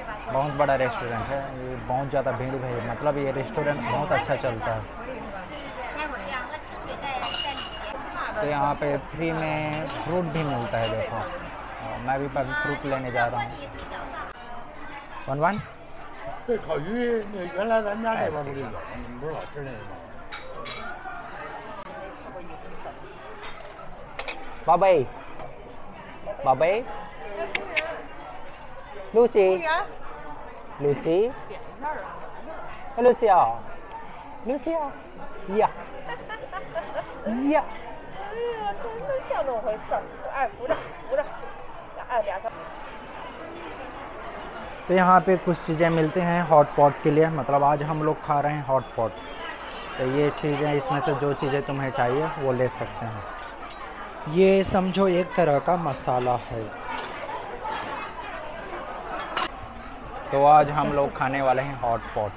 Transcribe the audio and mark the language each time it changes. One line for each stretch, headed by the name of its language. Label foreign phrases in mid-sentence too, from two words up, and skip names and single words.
Hindi: बहुत बड़ा रेस्टोरेंट है, ये बहुत ज़्यादा भीड़ है, मतलब ये रेस्टोरेंट बहुत अच्छा चलता है। तो यहाँ पे फ्री में फ्रूट भी मिलता है, देखो मैं भी फ्रूट लेने जा रहा हूँ। वन
Chinese: 这烤鱼，那原来咱家这边不就有，你们不是老吃那个吗？
English: Bobby, Bobby, Lucy, Lucy, Lucia, Lucia, yeah, yeah。
Chinese: 真的像那么回事儿，哎，扶着，扶着，哎，俩手。
Hindi: तो यहाँ पे कुछ चीज़ें मिलती हैं
English: hot pot
Hindi: के लिए, मतलब आज हम लोग खा रहे हैं
English: hot pot.
Hindi: तो ये चीज़ें, इसमें से जो चीज़ें तुम्हें चाहिए वो ले सकते हैं। ये समझो एक तरह का मसाला है। तो आज हम लोग खाने वाले हैं
English: hot pot.